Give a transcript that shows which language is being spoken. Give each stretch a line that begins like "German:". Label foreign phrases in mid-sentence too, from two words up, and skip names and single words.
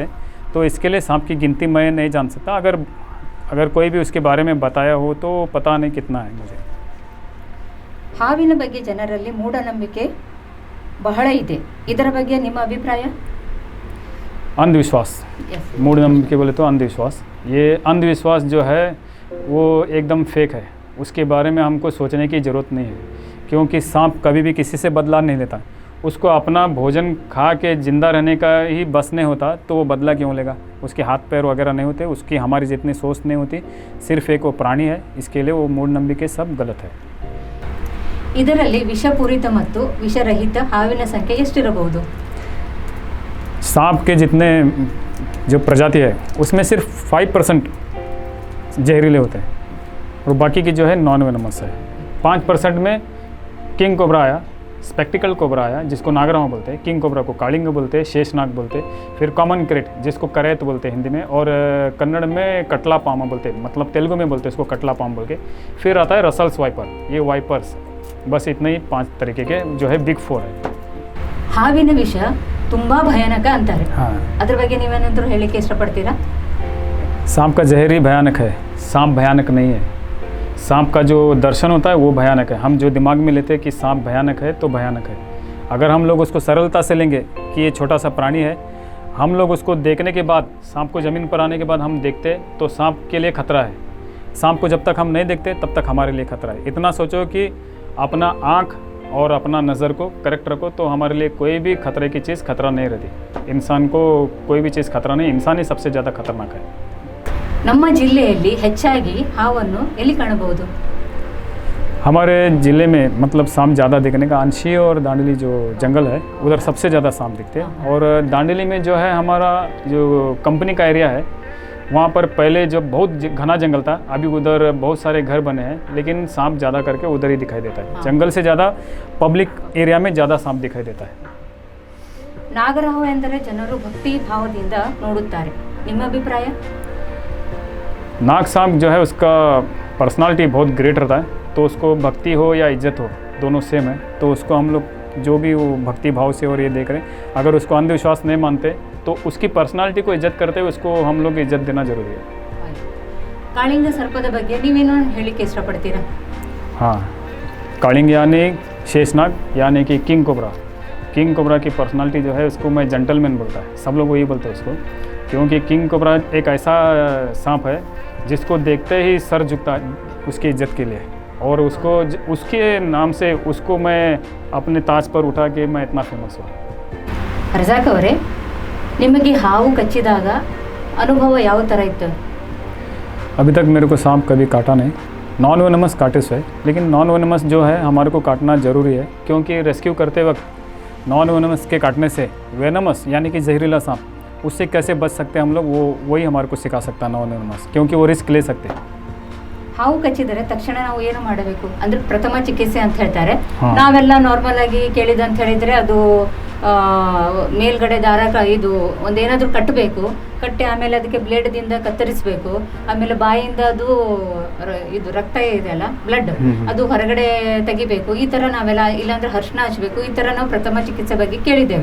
Hindi: तो इसके लिए सांप की गिनती मैं नहीं जान सकता. अगर कोई भी उसके बारे में बताया हो तो पता नहीं कितना है मुझे.
Kannada: ಹಾವಿನ ಬಗ್ಗೆ ಜನರಲ್ಲಿ ಮೂಢನಂಬಿಕೆ ಬಹಳ ಇದೆ, ಇದರ ಬಗ್ಗೆ ನಿಮ್ಮ ಅಭಿಪ್ರಾಯ?
Hindi: अंधविश्वास, मूढ़नम्बिके बोले तो अंधविश्वास. ये अंधविश्वास जो है वो एकदम फेक है, उसके बारे में हमको सोचने की ज़रूरत नहीं है, क्योंकि सांप कभी भी किसी से बदला नहीं लेता. उसको अपना भोजन खा के ज़िंदा रहने का ही बस नहीं होता तो वो बदला क्यों लेगा? उसके हाथ पैर वगैरह नहीं होते, उसकी हमारी जितनी सोच नहीं होती, सिर्फ एक वो प्राणी है, इसके लिए वो मूಢನಂಬಿಕೆ सब गलत है।
Kannada: ಇದರಲ್ಲಿ ವಿಷಪೂರಿತ ಮತ್ತು ವಿಷರಹಿತ ಹಾವಿನ ಸಂಖ್ಯೆ ಎಷ್ಟಿರಬಹುದು?
Hindi: सांप के जितने जो प्रजाति है उसमें सिर्फ 5% जहरीले होते हैं और बाकी की जो है
English: non venomous
Hindi: है। 5% में
English: king cobra
Hindi: आया,
English: spectacle cobra
Hindi: आया जिसको नागरामा बोलते हैं,
English: king cobra
Hindi: को कालिंग बोलते हैं, शेषनाग बोलते हैं, फिर
English: common krait
Hindi: जिसको करैत बोलते हैं हिंदी में, और कन्नड़ में
Telugu: కట్ల పాము
Hindi: बोलते हैं, मतलब तेलुगु में बोलते हैं इसको
Telugu: కట్ల పాము
Hindi: बोल के। फिर आता है
English: Russell's viper,
Hindi: ये वाइपर्स, बस इतने ही 5 तरीके के जो है बिग 4 है।
Kannada: ಹಾವಿನ ವಿಷ ತುಂಬಾ ಭಯಾನಕ ಅಂತಾರೆ,
Hindi: हाँ,
Kannada: ಅದ್ರ ಬಗ್ಗೆ ನೀವೇನಾದ್ರೂ ಹೇಳಿಕ್ಕೆ ಇಷ್ಟಪಡ್ತೀರಾ?
Hindi: सांप का जहर ही भयानक है, सांप भयानक नहीं है। सांप का जो दर्शन होता है वो भयानक है। हम जो दिमाग में लेते हैं कि सांप भयानक है तो भयानक है। अगर हम लोग उसको सरलता से लेंगे कि ये छोटा सा प्राणी है, हम लोग उसको देखने के बाद, सांप को ज़मीन पर आने के बाद हम देखते तो सांप के लिए खतरा है। सांप को जब तक हम नहीं देखते तब तक हमारे लिए खतरा है। इतना सोचो कि अपना आँख और अपना नज़र को करेक्ट रखो तो हमारे लिए कोई भी खतरे की चीज़ खतरा नहीं रहती। इंसान को कोई भी चीज़ खतरा नहीं, इंसान ही सबसे ज़्यादा खतरनाक है।
Kannada: ನಮ್ಮ ಜಿಲ್ಲೆಯಲ್ಲಿ ಹೆಚ್ಚಾಗಿ ಹಾವನ್ನು ಎಲ್ಲಿ ಕಾಣಬಹುದು?
Hindi: हमारे ज़िले में मतलब सांप ज़्यादा दिखने का अंशी और दांडली जो जंगल है उधर सबसे ज़्यादा सांप दिखते हैं। और दांडली में जो है हमारा जो कंपनी का एरिया है वहाँ पर पहले जब बहुत घना जंगल था, अभी उधर बहुत सारे घर बने हैं, लेकिन सांप ज़्यादा करके उधर ही दिखाई देता है। जंगल से ज़्यादा
English: public area
Hindi: में ज़्यादा सांप दिखाई देता है।
Kannada: ನಾಗರಹಾವು ಎಂದರೆ ಜನರು ಭಕ್ತಿ ಭಾವದಿಂದ ನೋಡುತ್ತಾರೆ, ನಿಮ್ಮ ಅಭಿಪ್ರಾಯ?
Hindi: नाग सांप जो है उसका पर्सनालिटी बहुत ग्रेट रहता है, तो उसको भक्ति हो या इज्जत हो दोनों सेम है। तो उसको हम लोग जो भी वो भक्ति भाव से और ये देख रहे हैं, अगर उसको अंधविश्वास नहीं मानते तो उसकी पर्सनालिटी को इज्जत करते हुए उसको हम लोग इज्जत देना ज़रूरी है।
Kannada: ಕಾಳಿಂಗ ಸರ್ಪದ ಬಗ್ಗೆ ನೀವೇನು ಹೇಳಿಕ್ಕೆ ಇಷ್ಟಪಡ್ತೀರಾ?
Hindi: हाँ, कालिंग यानी शेषनाग यानी कि
English: king cobra. king cobra
Hindi: की पर्सनालिटी जो है उसको मैं जेंटलमैन बोलता है, सब लोग वही बोलते हैं उसको, क्योंकि
English: king cobra
Hindi: एक ऐसा सांप है जिसको देखते ही सर झुकता है उसकी इज्जत के लिए, और उसको उसके नाम से उसको मैं अपने ताज पर उठा के मैं इतना फेमस हुआ।
Kannada: ರಜಾಕ್ ಅವರೇ, ನಿಮಗೆ ಹಾವು ಕಚ್ಚಿದಾಗ ಅನುಭವ ಯಾವ ಥರ ಇತ್ತು?
Hindi: अभी तक मेरे को सांप कभी काटा नहीं।
English: non venomous
Hindi: काटे से, लेकिन
English: non venomous
Hindi: जो है हमारे को काटना ज़रूरी है, क्योंकि रेस्क्यू करते वक्त
English: non venomous
Hindi: के काटने से वेनमस यानी कि जहरीला सांप, उससे कैसे बच सकते हैं हम लोग, वो वही हमारे को सिखा सकता है
English: non venomous,
Hindi: क्योंकि वो रिस्क ले सकते हैं।
Kannada: ಹಾವು ಕಚ್ಚಿದರೆ ತಕ್ಷಣ ನಾವು ಏನು ಮಾಡಬೇಕು ಅಂದ್ರೆ ಪ್ರಥಮ ಚಿಕಿತ್ಸೆ ಅಂತ ಹೇಳ್ತಾರೆ. ಹಾ. ನಾವೆಲ್ಲ ನಾರ್ಮಲ್ ಆಗಿ ಕೇಳಿದಂತ ಹೇಳಿದ್ರೆ ಅದು ಮೇಲ್ಗಡೆ ದಾರ ಇದು ಒಂದೇನಾದ್ರೂ ಕಟ್ಟಬೇಕು, ಕಟ್ಟಿ ಆಮೇಲೆ ಅದಕ್ಕೆ ಬ್ಲೇಡ್ದಿಂದ ಕತ್ತರಿಸಬೇಕು, ಆಮೇಲೆ ಬಾಯಿಯಿಂದ ಅದು ಇದು ರಕ್ತ ಇದೆಯಲ್ಲ ಬ್ಲಡ್ ಅದು ಹೊರಗಡೆ ತೆಗಿಬೇಕು, ಈ ತರ ನಾವೆಲ್ಲ, ಇಲ್ಲಾಂದ್ರೆ ಅರಿಶಿನ ಹಚ್ಚಬೇಕು, ಈ ತರ ನಾವು ಪ್ರಥಮ ಚಿಕಿತ್ಸೆ ಬಗ್ಗೆ ಕೇಳಿದ್ದೇವೆ.